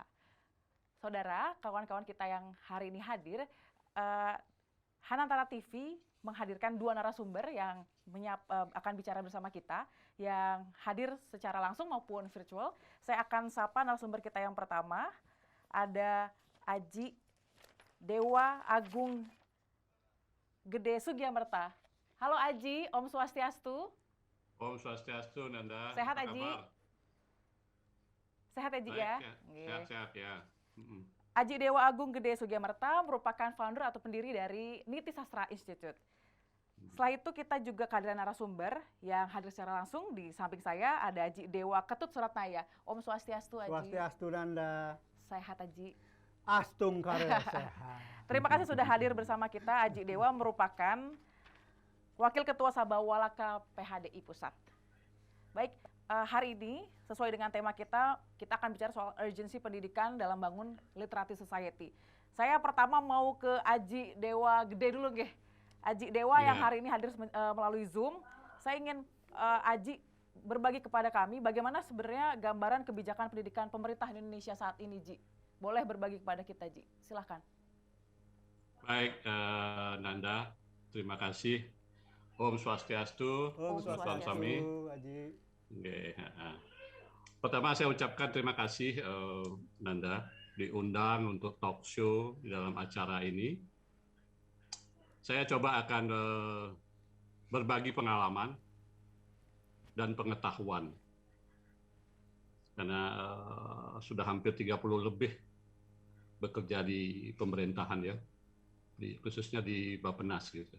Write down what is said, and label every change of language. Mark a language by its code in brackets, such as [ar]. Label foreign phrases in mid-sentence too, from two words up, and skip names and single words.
[id] Saudara, kawan-kawan kita yang hari ini hadir, Hanantara TV menghadirkan dua narasumber yang akan bicara bersama kita, yang hadir secara langsung maupun virtual. Saya akan sapa narasumber kita yang pertama, ada Aji Dewa Agung Gede Sugiamerta. Halo Aji, [ban] Om Swastiastu. Om Swastiastu, Nanda. [id] Sehat Apa Aji? kabar? Sehat Aji Baik, ya? Sehat-sehat ya. Aji Dewa Agung Gede Sugiamerta merupakan founder atau pendiri dari Niti Sastra Institute. Setelah itu kita juga kehadiran narasumber yang hadir secara langsung. Di samping saya ada Aji Dewa Ketut Suratnaya. [ban] Om Swastiastu [id] Aji. [ban] Swastiastu Nanda. [id] Sehat Aji. [ban] Astung Karya [id] sehat. Terima kasih sudah hadir bersama kita. Aji Dewa merupakan Wakil Ketua Sabawalaka PHDI Pusat. Baik, hari ini sesuai dengan tema kita akan bicara soal urgensi pendidikan dalam bangun [en] literati society. [id] Saya pertama mau ke Aji Dewa Gede dulu nggih. Aji Dewa yang hari ini hadir melalui Zoom. Saya ingin Aji berbagi kepada kami bagaimana sebenarnya gambaran kebijakan pendidikan pemerintah Indonesia saat ini, Ji. Boleh berbagi kepada kita, Ji. Silahkan. Baik, Nanda. Terima kasih. [ban] Om Swastiastu. Om Swastiastu. Sami. Aji. [id] Pertama saya ucapkan terima kasih Nanda diundang untuk [en] talk show [id] di dalam acara ini. Saya coba akan berbagi pengalaman dan pengetahuan. Karena sudah hampir 30 lebih bekerja di pemerintahan ya, khususnya di Bappenas gitu.